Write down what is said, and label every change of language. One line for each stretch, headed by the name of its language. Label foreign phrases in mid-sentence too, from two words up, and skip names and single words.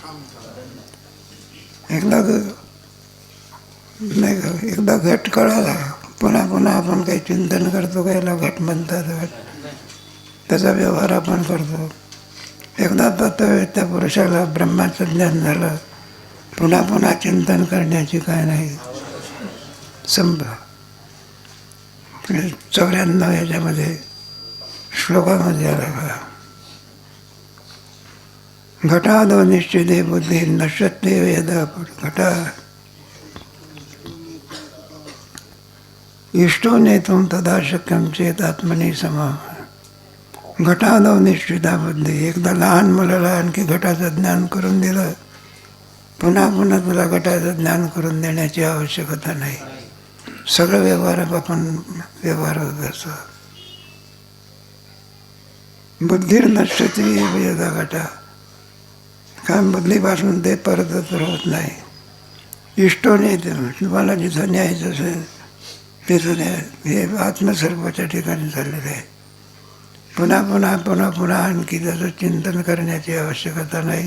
Marathi: एकदा घट कळाला, पुन्हा पुन्हा आपण काही चिंतन करतो, काहीला घट म्हणतात, त्याचा व्यवहार आपण करतो. एकदा तत्ववेत्या पुरुषाला ब्रह्माचं ज्ञान झालं, पुन्हा पुन्हा चिंतन करण्याची काय नाही. संभव 94 याच्यामध्ये श्लोकामध्ये आला बघा.
Sanskrit: घटादो निश्चिते बुद्धी नश्यते यदा घटा इष्टो नेतुम तदा शक्यम चेत आत्मनी समा. घटादो निश्चिता बुद्धी.
Marathi: एकदा लहान मुलाला आणखी घटाचं ज्ञान करून दिलं, पुन्हा पुन्हा तुला घटाचं ज्ञान करून देण्याची आवश्यकता नाही. सगळं व्यवहार आपण व्यवहार होत असतो.
Sanskrit: बुद्धीर नश्यते यदा घटा.
Marathi: कारण बुद्धीपासून ते परत होत नाही. इष्टो नाही. तुम्हाला जिथं न्यायचं असेल तिथं न्याय. हे आत्मस्वरूपाच्या ठिकाणी चाललेलं आहे. पुन्हा पुन्हा पुन्हा पुन्हा आणखी त्याचं चिंतन करण्याची आवश्यकता नाही.